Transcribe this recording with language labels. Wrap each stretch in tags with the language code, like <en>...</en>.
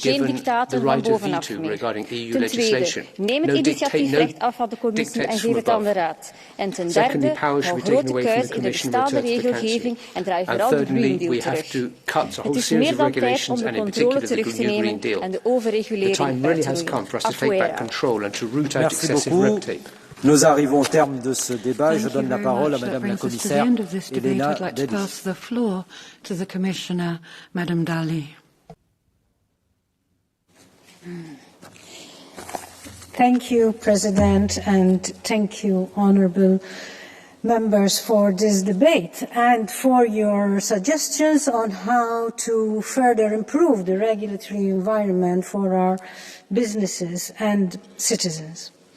<nl>Geen dictaten van bovenaf meer. Ten tweede, neem het initiatiefrecht af van de commissie en geef het aan de raad. En ten derde, hou grote kuis in de bestaande regelgeving en draai vooral de Green Deal terug. Het is meer dan tijd om de controle terug te nemen en de overregulering uit te roeien.</nl> <es>Afuera.</es> <fr>Merci beaucoup. Nous arrivons au terme de ce débat. Je donne la parole à Madame la Commissaire Elena Dalli.</fr> <en>Thank you, President, and thank you, honourable members, for this debate and for your suggestions on how to further improve the regulatory environment for our businesses and citizens.</en>